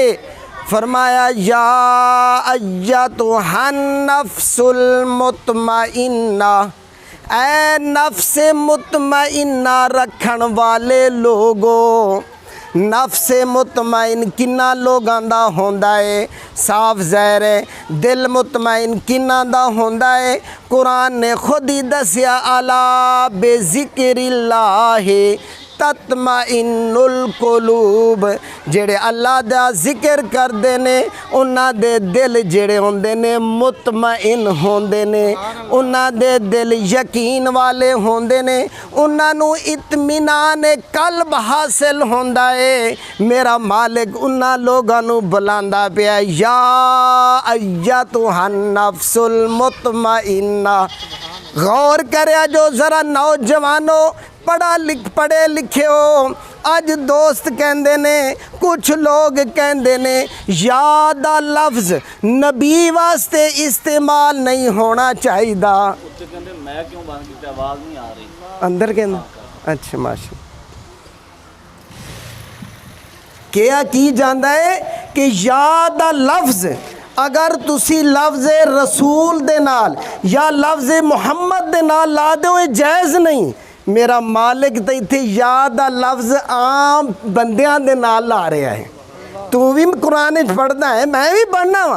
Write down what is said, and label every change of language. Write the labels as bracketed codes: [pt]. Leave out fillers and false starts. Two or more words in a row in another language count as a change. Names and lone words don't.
[pa] فرمایا [ar] يا أيتها النفس المطمئنة, [pa] اے نفس مطمئنہ رکھن والے لوکو. نفس مطمئن کنہاں لوکاں دا ہوندا ہے? صاف ظاہر ہے دل مطمئن کنہاں دا ہوندا ہے? قرآن نے خود ہی دسیا [ar] ألا بذكر الله تطمئن القلوب. [pa] جیہڑے اللہ دا ذکر کردے نے انہاں دے دل جیہڑے ہوندے نے مطمئن ہوندے نے، انہاں دے دل یقین والے ہوندے نے، انہاں نوں اطمینان قلب حاصل ہوندا ہے. میرا مالک انہاں لوکاں نوں بلاندا پیا [ar] يا أيتها النفس المطمئنة. [pa] غور کریا جو ذرا نوجوانو، پڑھے لکھے ہو. اج دوست کہندے نے، کجھ لوک کہندے نے یا دا لفظ نبی واسطے استعمال نہیں ہونا چاہیدا. [ur] میں کیوں بند کیا? آواز نہیں آ رہی اندر کے اندر. [pa] اچھا ماشا کیا کی جاتا ہے کہ یا دا لفظ اگر تسی لفظ رسول دے نال یا لفظ محمد دے نال لا دو، یہ جائز نہیں. میرا مالک تو ایتھے یا دا لفظ عام بندیاں دے نال لا رہا ہے. توں بھی قرآن پڑھنا ہے، میں بھی پڑھنا واں.